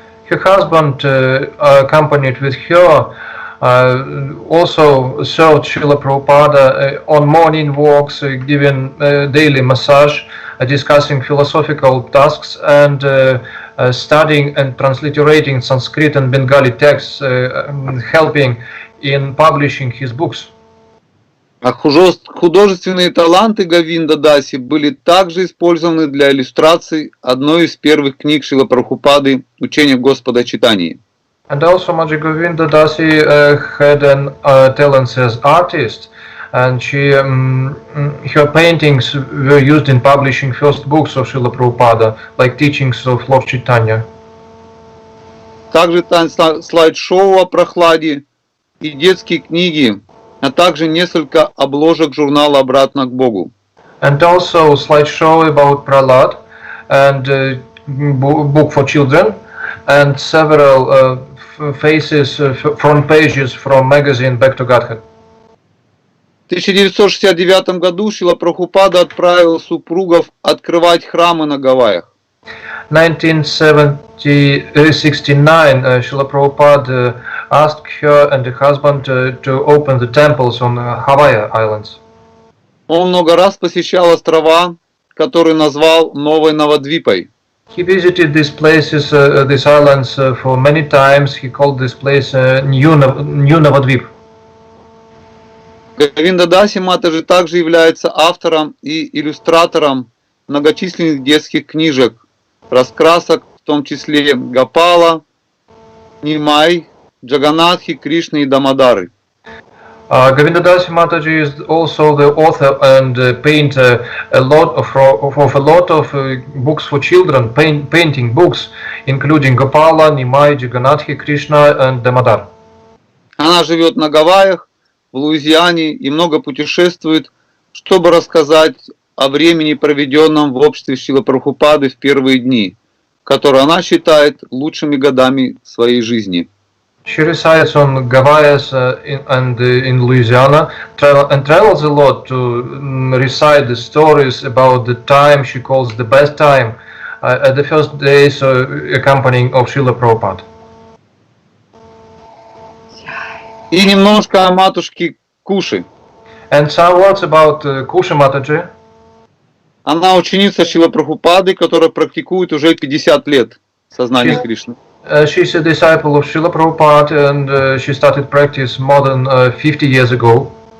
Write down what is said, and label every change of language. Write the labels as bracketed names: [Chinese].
[English] Her husband, accompanied with her, also served Srila Prabhupada on morning walks, giving daily massage, discussing philosophical tasks, and studying and transliterating Sanskrit and Bengali texts, helping in publishing his books. [Russian] А художественные таланты Говинда Даси были также использованы для иллюстраций одной из первых книг Шрилы Прабхупады «Учение Господа Чайтаньи». [English] And also Maji Govinda Dasi had an talent as artist, and her paintings were used in publishing first books of Srila Prabhupada, like teachings of Lord Chaitanya. [Russian] Также слайд-шоу о прохладе и детские книги, а также несколько обложек журнала «Обратно к Богу». [English] And also slideshow about Prahlad and book for children, and several front pages from magazine Back to Godhead. [Russian] В 1969 году Шрила Прабхупада отправил супругов открывать храмы на Гавайях. [English] 1969, Srila Prabhupada asked her and her husband to open the temples on Hawaii Islands. [Russian] Он много раз посещал острова, которые назвал Новой Навадвипой. [English] He visited these places, these islands, for many times. He called this place New Navadvip. [Russian] Говинда Даси Матаджи также является автором и иллюстратором многочисленных детских книжек, раскрасок, в том числе Гопала, Нимай, Джаганатхи, Кришны и Дамодары. [English] Говинда Даси Mataji is also the author and painter of a lot of books for children, painting books, including Gopala, Nimai, Jagannathi, Krishna and Damodar. [Russian] Она живет на Гавайях, в Луизиане и много путешествует, чтобы рассказать о времени, проведенном в обществе Шрилы Прабхупады в первые дни, которые она считает лучшими годами своей жизни. [English] She resides on Gavayas in Louisiana and travels a lot to recite the stories about the time she calls the best time at the first days accompanying of Srila Prabhupada. [Russian] И немножко о матушке Куши. [English] And some words about Kusha Mataji. [Russian] Она ученица Шрилы Прабхупады, которая практикует уже 50 лет сознание Кришны. [English] She's a disciple of Srila Prabhupada and she started practice more than 50 years ago.